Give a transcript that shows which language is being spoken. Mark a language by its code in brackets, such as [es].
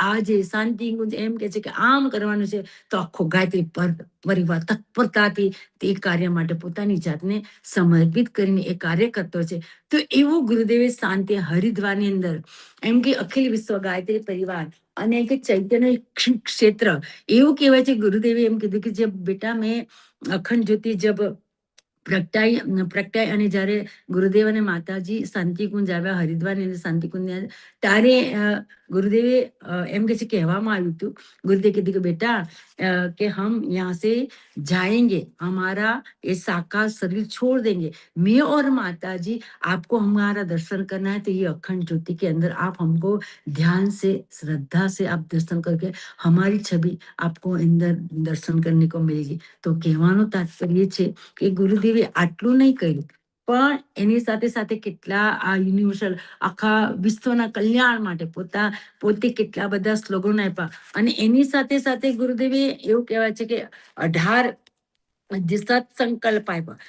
[gu] આજે શાંતિકુંજ એમ કે છે કે આમ કરવાનું છે તો આખો ગાયત્રી પરિવાર તત્પરતાથી તે કાર્ય માટે પોતાની જાતને સમર્પિત કરીને એ કાર્ય કરતો છે. તો એવું ગુરુદેવે શાંતિ હરિદ્વારની અંદર એમ કે અખિલ વિશ્વ ગાયત્રી પરિવાર અને કે ચૈતન્ય ક્ષેત્ર એવું કહેવાય છે. ગુરુદેવે એમ કીધું કે [hi] જબ બેટા મેં [gu] અખંડ જ્યોતિ જબ પ્રગટાય અને જયારે ગુરુદેવ અને માતાજી શાંતિકુંજ આવ્યા હરિદ્વારની અંદર શાંતિકુંજ ત્યારે ગુરુદેવે એમ કે છે કહેવામાં આવ્યું હતું, ગુરુદેવ કીધું કે બેટા કે [hi] હમ यहाँ से जाएंगे, हमारा ये साकार शरीर छोड़ देंगे, मैं और माता जी आपको हमारा दर्शन करना है तो ये अखंड ज्योति के अंदर आप हमको ध्यान से श्रद्धा से आप दर्शन करके हमारी छवि आपको अंदर दर्शन करने को मिलेगी. [gu] તો કહેવાનું તાત્પર્ય છે કે ગુરુદેવે આટલું નહીં કર્યું પણ એની સાથે કેટલા આ યુનિવર્સલ આખા વિશ્વના કલ્યાણ માટે પોતે કેટલા બધા સ્લોગનો આપ્યા. અને એની સાથે ગુરુદેવે એવું કહેવાય છે કે 18 જે સત્સંકલ્પ આપ્યા.